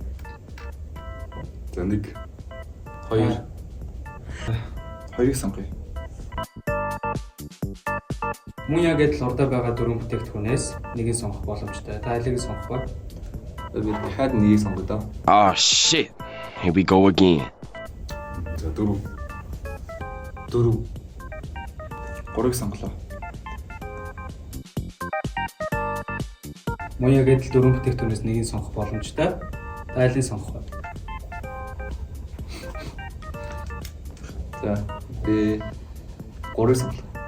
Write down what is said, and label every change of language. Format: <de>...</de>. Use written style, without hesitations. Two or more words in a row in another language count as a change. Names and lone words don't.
<mn>За 1, 2. 2-ыг сонгоё. Мөн яг адил урдаа байгаа 4 бүтээгдэхүүнээс нэгийг сонгох боломжтой. Та алийг нь сонгох бай. Би дахиад нэгийг сонгоё доо.</mn> <en>Oh shit. Here we go again.</en> <mn>За 4, 3-ыг сонголоо. Мөн яг адил 4 бүтээгдэхүүнээс нэгийг сонгох боломжтой. Та алийг сонгох бай. За би 3-ыг сонголоо.</mn>